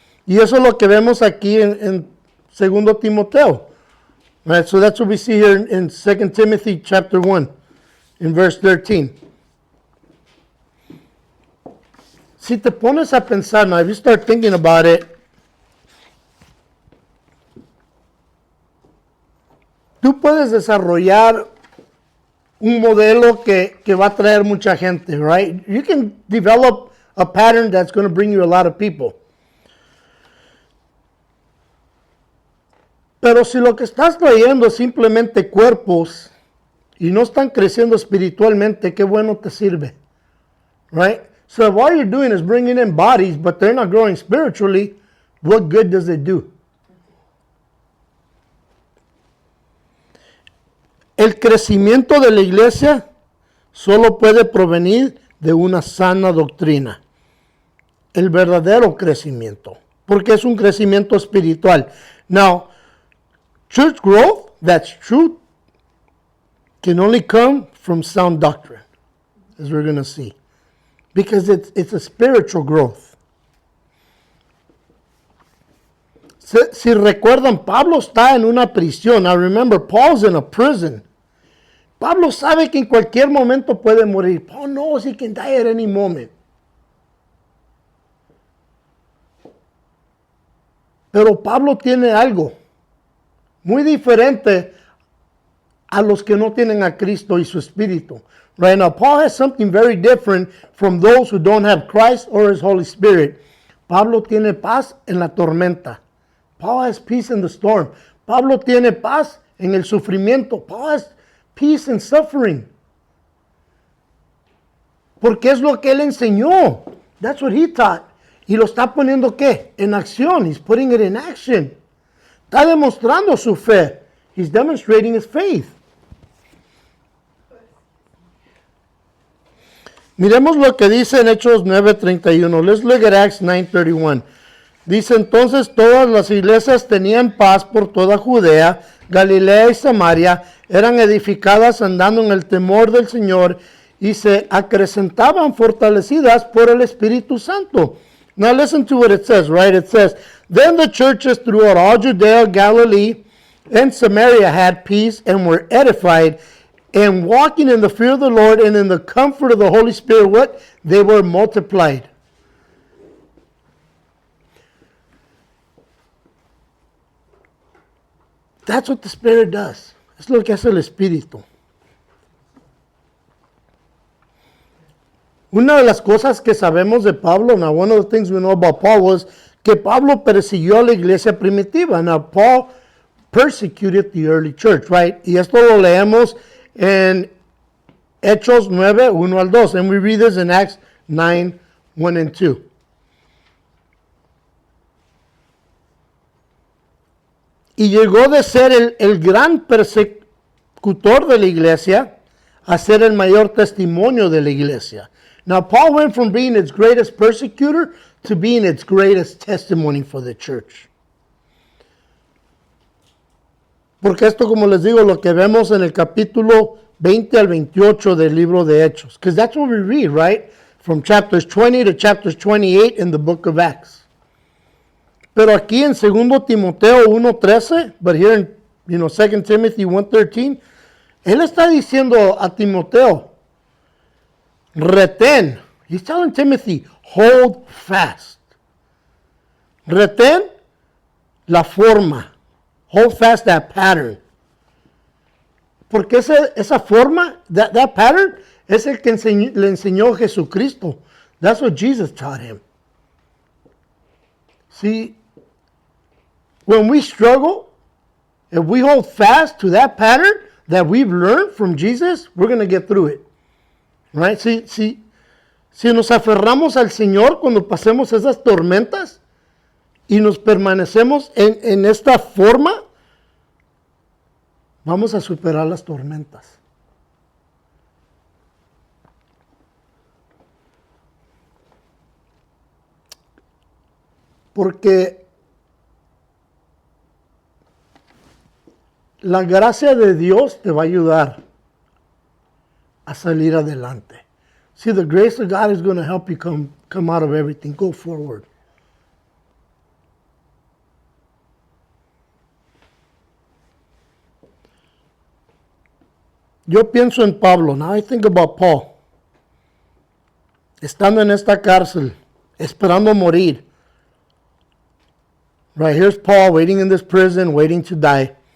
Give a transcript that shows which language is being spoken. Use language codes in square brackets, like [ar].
[es] Y eso es lo que vemos aquí en 2 Timoteo. [en] Right? So that's what we see here in 2 Timothy chapter 1. In verse 13. [es] Si te pones a pensar, [en] now if you start thinking about it, [es] tú puedes desarrollar un modelo que va a traer mucha gente, right? [en] You can develop a pattern that's going to bring you a lot of people. [es] Pero si lo que estás trayendo es simplemente cuerpos y no están creciendo espiritualmente, qué bueno te sirve. [en] Right? So if all you're doing is bringing in bodies, but they're not growing spiritually, what good does it do? [es] El crecimiento de la iglesia solo puede provenir de una sana doctrina. El verdadero crecimiento. Porque es un crecimiento espiritual. [en] Now, church growth, that's true, can only come from sound doctrine, as we're going to see. Because it's a spiritual growth. [es] Si recuerdan, Pablo está en una prisión. [en] Now remember, Paul's in a prison. [es] Pablo sabe que en cualquier momento puede morir. [en] Paul knows he can die at any moment. [es] Pero Pablo tiene algo muy diferente a los que no tienen a Cristo y su Espíritu. [en] Right now, Paul has something very different from those who don't have Christ or His Holy Spirit. [es] Pablo tiene paz en la tormenta. [en] Paul has peace in the storm. [es] Pablo tiene paz en el sufrimiento. [en] Paul has peace in suffering. [es] Porque es lo que él enseñó. [en] That's what he taught. [es] Y lo está poniendo ¿qué? En acción. [en] He's putting it in action. [es] Está demostrando su fe. [en] He's demonstrating his faith. [es] Miremos lo que dice en Hechos 9:31. [en] Let's look at Acts 9:31. [es] Dice, entonces todas las iglesias tenían paz por toda Judea, Galilea y Samaria, eran edificadas andando en el temor del Señor y se acrecentaban fortalecidas por el Espíritu Santo. [en] Now listen to what it says, right? It says, then the churches throughout all Judea, Galilee, and Samaria had peace and were edified, and walking in the fear of the Lord and in the comfort of the Holy Spirit, what? They were multiplied. That's what the Spirit does. [es] Es lo que hace el Espíritu. Una de las cosas que sabemos de Pablo, [en] now one of the things we know about Paul was [es] que Pablo persiguió a la iglesia primitiva. [en] Now Paul persecuted the early church, right? [es] Y esto lo leemos en Hechos 9, 1 al 2. [en] And we read this in Acts 9, 1 and 2. [es] Y llegó de ser el gran persecutor de la iglesia a ser el mayor testimonio de la iglesia. [en] Now, Paul went from being its greatest persecutor to being its greatest testimony for the church. [es] Porque esto, como les digo, lo que vemos en el capítulo 20 al 28 del libro de Hechos. [en] Because that's what we read, right? From chapters 20 to chapters 28 in the book of Acts. [es] Pero aquí en 2 Timoteo 1:13, [en] but here in 2 Timothy 1:13, [es] él está diciendo a Timoteo, retén. [en] He's telling Timothy, hold fast. [es] Retén la forma. [en] Hold fast that pattern. [es] Porque esa forma, [en] that pattern, [es] es el que le enseñó Jesucristo. [en] That's what Jesus taught him. See, when we struggle, if we hold fast to that pattern that we've learned from Jesus, we're going to get through it. Right? [es] Si nos aferramos al Señor cuando pasemos esas tormentas y nos permanecemos en esta forma, vamos a superar las tormentas. Porque la gracia de Dios te va a ayudar a salir adelante. [en] See, the grace of God is going to help you come out of everything. Go forward. [es] Yo pienso en Pablo. [en] Now I think about Paul. [es] Estando en esta cárcel, esperando morir. [en] Right, here's Paul waiting in this prison, waiting to die.